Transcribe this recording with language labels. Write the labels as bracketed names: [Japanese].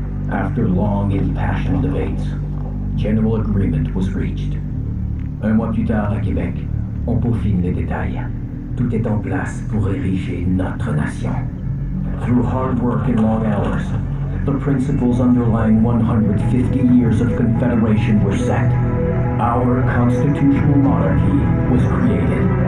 [English] After long impassioned debates, general agreement was reached. [French] Un mois plus tard à Québec, on peaufine les détails. Tout est en place pour ériger notre nation. [English] Through hard work and long hours, the principles underlying 150 years of Confederation were set. Our constitutional monarchy was created.